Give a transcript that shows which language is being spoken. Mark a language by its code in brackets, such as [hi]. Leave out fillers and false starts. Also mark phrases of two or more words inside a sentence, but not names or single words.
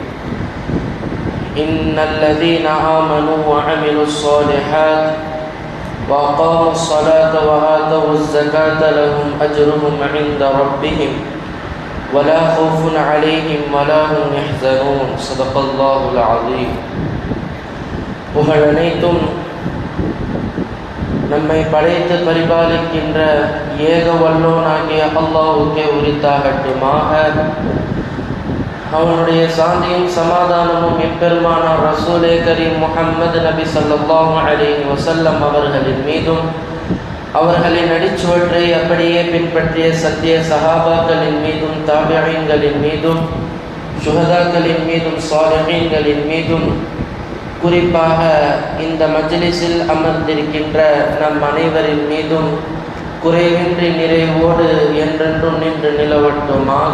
[ar] إن الذين آمنوا وعملوا الصالحات وأقاموا الصلاة وآتوا الزكاة لهم أجرهم عند ربهم ولا خوف عليهم ولا هم يحزنون. صدق الله العظيم. [ta] புகழனைத்தும் நம்மை படைத்து பரிபாலிக்கின்ற ஏக வல்லோனாகிய அல்லாஹ்வுக்கே உரித்தாகட்டுமாக. அவனுடைய சாந்தியும் சமாதானமும் எப்பெருமானார் [ar] رسول كريم [ta] முஹம்மது நபி [ar] صلى الله عليه وسلم [ta] அவர்களின் மீதும், அவர்களின் அடிச்சுவற்றை அப்படியே பின்பற்றிய சத்திய சஹாபாக்களின் மீதும், தாபிஈன்களின் மீதும், சுஹதாக்களின் மீதும், சாலிஹீன்களின் மீதும், குறிப்பாக இந்த மஜ்லிஸில் அமர்ந்திருக்கின்ற நம் அனைவரின் மீதும் குறைவின்றி நிறைவோடு என்றென்றும் நின்று நிலவட்டுமாக.